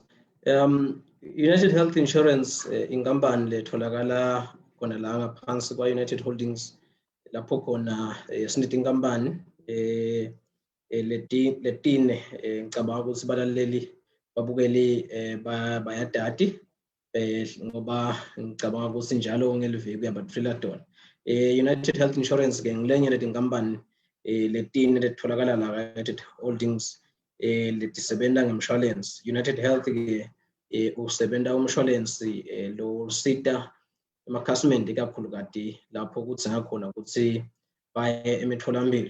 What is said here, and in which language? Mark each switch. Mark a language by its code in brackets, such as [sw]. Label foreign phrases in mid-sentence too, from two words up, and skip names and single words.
[ss] United Health Insurance inkampani letholakala khona la ngaphansi kwa United Holdings lapho khona sineti inkampani letine ngicabanga ukuthi balaleli babukeli bayadati ngoba ngicabanga ukuthi njalo ngeliviki uyabathula dona. United Health Insurance ke ngilenye letinkampani letine letholakala la United Holdings letisebenza ngemshwalense. United Health ke usebenza umshwalensi lo sita emakhasmende kakhulu kati lapho kuthi ngakhona ukuthi baye emitholampilo.